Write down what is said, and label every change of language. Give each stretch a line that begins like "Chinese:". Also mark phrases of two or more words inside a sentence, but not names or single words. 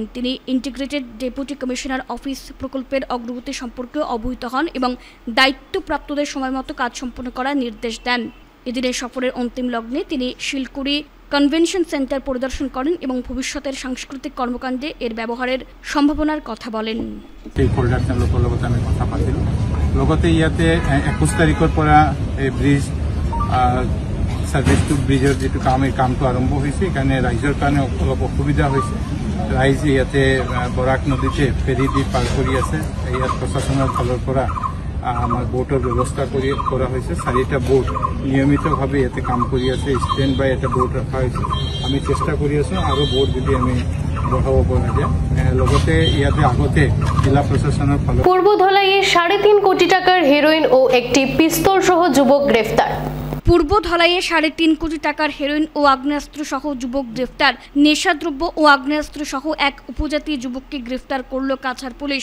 Bangla: তিনি ইন্টিগ্রেটেড ডেপুটি কমিশনার অফিস প্রকল্পের অগ্রগতি সম্পর্কেও অবহিত হন এবং দায়িত্বপ্রাপ্তদের সময়মতো কাজ সম্পন্ন করার নির্দেশ দেন। এদিনের সফরের অন্তিম লগ্নে তিনি শিলকুড়ি কনভেনশন সেন্টার পরিদর্শন করেন এবং ভবিষ্যতের সাংস্কৃতিক কর্মকাণ্ডে এর ব্যবহারের সম্ভাবনার কথা বলেন।
Assamese: লগতে ইয়াতে 21 তাৰিখৰ পৰা এই
English: bridge service to
Assamese: ব্ৰিজৰ যিটো কামটো আৰম্ভ হৈছে, সেইকাৰণে ৰাইজৰ কাৰণে অলপ অসুবিধা হৈছে। ৰাইজ ইয়াতে বৰাক নদীতে ফেৰী দি পাৰ কৰি আছে। ইয়াত প্ৰশাসনৰ ফালৰ পৰা আমাৰ বোটৰ ব্যৱস্থা কৰা হৈছে। 4টা বোট নিয়মিতভাৱে ইয়াতে কাম কৰি আছে।
English: stand by
Assamese: এটা বোট ৰখা হৈছে। আমি চেষ্টা কৰি আছোঁ আৰু বোট যদি আমি বঢ়াব পৰা যায়। লগতে ইয়াতে আগতে জেলা প্রশাসনের ফলে
Bangla: পূর্ব ধলাইয়ে 3.5 কোটি টাকার হেরোইন ও একটি পিস্তল সহ যুবক গ্রেফতার। পূর্ব ধলাইয়ে 3.5 কোটি টাকার হেরোইন ও আগ্নেয়াস্ত্র সহ যুবক গ্রেফতার। নেশাদ্রব্য ও আগ্নেয়াস্ত্র সহ এক উপজাতি যুবককে গ্রেফতার করল কাছাড় পুলিশ।